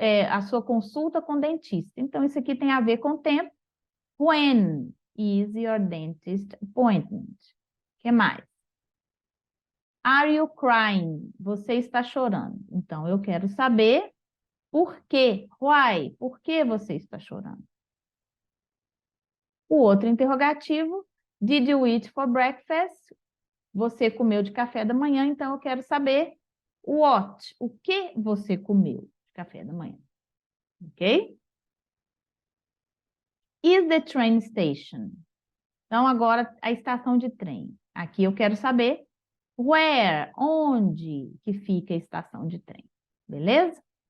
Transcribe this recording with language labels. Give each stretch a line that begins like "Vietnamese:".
Portuguese: A sua consulta com o dentista. Então, isso aqui tem a ver com o tempo.
English: When is your dentist appointment?
Portuguese: O que mais?
English: Are you crying?
Portuguese: Você está chorando. Então, eu quero saber por quê? Why? Por que você está chorando? O outro interrogativo,
English: did you eat for breakfast?
Portuguese: Você comeu de café da manhã, então eu quero saber what? O que você comeu de café da manhã? Ok?
English: Is the train station?
Portuguese: Então, agora a estação de trem. Aqui eu quero saber where? Onde que fica a estação de trem? Beleza?